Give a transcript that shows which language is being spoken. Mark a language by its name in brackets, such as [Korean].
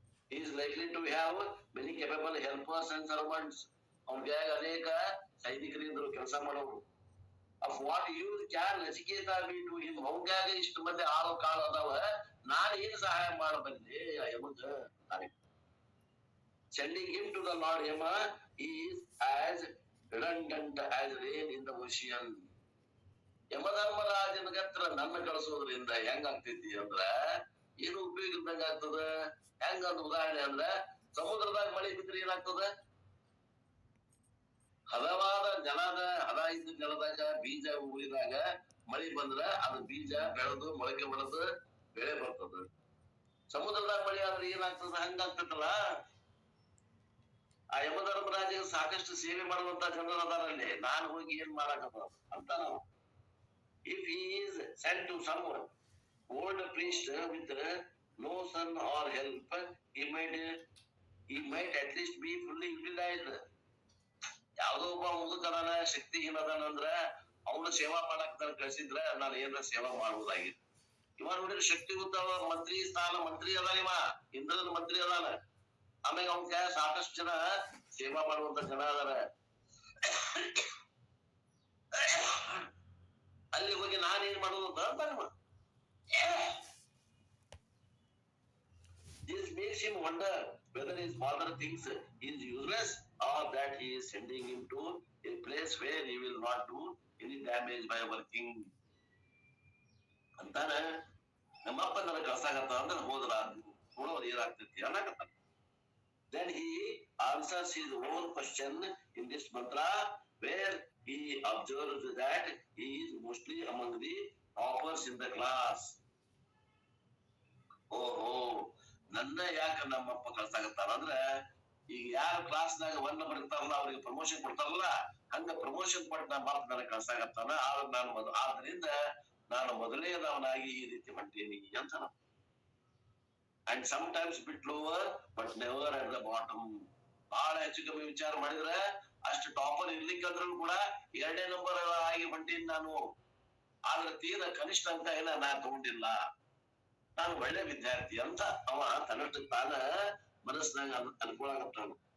[English] He is likely to have many capable helpers and servants. [Kannada] ಅವನಿಗೆ ಅನೇಕ ಸೈನಿಕರಿಂದ ಕೆಲಸ ಮಾಡೋರು. [English] Of what use can Nachiketa be to him? [Kannada] ಅವನ್ಗಾಗ ಇಷ್ಟು ಮಂದಿ ಆಳು ಕಾಳು ಅದಾವ, ನಾನು ಏನ್ ಸಹಾಯ ಮಾಡಬಲ್ಲೆ ಯಮಗ? [English] Sending him to the Lord Yama is as redundant as rain in the ocean. [Kannada] ಯಮಧರ್ಮರಾಜನ ಹತ್ರ ನನ್ನ ಕಳಿಸೋದ್ರಿಂದ ಹೆಂಗಾಗ್ತೈತಿ ಅಂದ್ರ ಏನು ಉಪಯೋಗ ಇದ್ದಂಗ ಆಗ್ತದ. ಹೆಂಗ ಒಂದು ಉದಾಹರಣೆ ಅಂದ್ರ ಸಮುದ್ರದಾಗ ಮಳೆ ಬಿದ್ರೆ ಏನಾಗ್ತದ? ಹದವಾದ ಹದ ಇದ್ದ ಜಲದಾಗ ಬೀಜ ಉಳಿದಾಗ ಮಳಿ ಬಂದ್ರ ಅದು ಬೀಜ ಬೆಳೆದು ಮೊಳಕೆ ಬೆಳೆದು ಬೆಳೆ ಬರ್ತದ. ಸಮುದ್ರದಾಗ ಮಳಿ ಆದ್ರೆ ಏನಾಗ್ತದ? ಹಂಗಾಗ್ತದಲ್ಲ. ಆ ಯಮಧರ್ಮರಾಜಗೆ ಸಾಕಷ್ಟು ಸೇವೆ ಮಾಡುವಂತ ಜನರು ಅದಾರಲ್ಲಿ, ನಾನು ಹೋಗಿ ಏನ್ ಮಾಡಾಕತ್ತ ಅಂತ ನಾವು. [English] If he is sent to someone, old priest with no son or help, he might at least be fully utilized. [Kannada] ಯಾವ್ದೋ ಒಬ್ಬ ಮುದುಕನ ಶಕ್ತಿಹೀನದನ ಅಂದ್ರ ಅವನು ಸೇವಾ ಮಾಡಕ್ ಕಳ್ಸಿದ್ರ ನಾನು ಏನಾರ ಸೇವಾ ಮಾಡುವುದಾಗಿತ್ತು. ಇವ ನೋಡಿದ್ರೆ ಶಕ್ತಿಯುತ ಮಂತ್ರಿ ಅದಾನ, ಇವ ಇಂದ್ರನ ಮಂತ್ರಿ ಅದಾನ. ಆಮೇಲೆ ಅವನ್ಕ ಸಾಕಷ್ಟು ಜನ ಸೇವಾ ಮಾಡುವಂತ ಜನ ಅದಾರ. ಅಲ್ಲಿ ಹೋಗಿ ನಾನೇನ್ ಮಾಡುದು ಅಂತ ಅಂತಾನ. [English] This makes him wonder whether his father thinks he is useless or that he is sending him to a place where he will not do any damage by working. [Kannada] ಅಂತಾನ ನಮ್ಮಪ್ಪ ನನಗೆ ಕಳ್ಸಾಕತ್ತ ಅಂದ್ರೆ ಹೋದ್ರ ನೋಡೋದು ಏನಾಗ್ತೈತಿ ಅನ್ನಕತ್ತ. [English] Then he answers his own question in this mantra where he observes that he is mostly among the toppers in the class. [Kannada] ಓಹೋ, ನನ್ನ ಯಾಕ ನಮ್ಮಪ್ಪ ಕಳ್ಸಾಕತ್ತಾರ ಅಂದ್ರ ಈಗ ಯಾರ ಕ್ಲಾಸ್ನಾಗ 1 ಬರ್ತಾರಲ್ಲ ಅವ್ರಿಗೆ ಪ್ರಮೋಷನ್ ಕೊಡ್ತಾರಲ್ಲ, ಹಂಗ ಪ್ರಮೋಷನ್ ಕೊಟ್ಟು ನಮ್ಮಪ್ಪ ನನಗೆ ಕಳ್ಸಾಕತ್ತಾನ. ಆದ್ರಿಂದ ನಾನು ಮೊದಲನೇದವನಾಗಿ ಈ ರೀತಿ ಹೊಂಟೀನಿ ಅಂತ. [English] And sometimes bit lower but never at the bottom. [Kannada] ಬಹಳ ಹೆಚ್ಚು ಕಮ್ಮಿ ವಿಚಾರ ಮಾಡಿದ್ರೆ ಅಷ್ಟು ಟಾಪರ್ ಇರ್ಲಿಕ್ಕಂದ್ರೂ ಕೂಡ 2ನೇ ನಂಬರ್ ಆಗಿ ಹೊಂಟೀನಿ ನಾನು. ಆದ್ರೆ ತೀರ ಕನಿಷ್ಠ ಅಂತ ಏನ ನಾ ತಗೊಂಡಿಲ್ಲ, ನಾನು ಒಳ್ಳೆ ವಿದ್ಯಾರ್ಥಿ ಅಂತ ಅವ ತನ್ನಷ್ಟು ತಾನ ಮನಸ್ಸಿನಾಗ ಅನ್ಕೊಳಕತ್ತಾನ.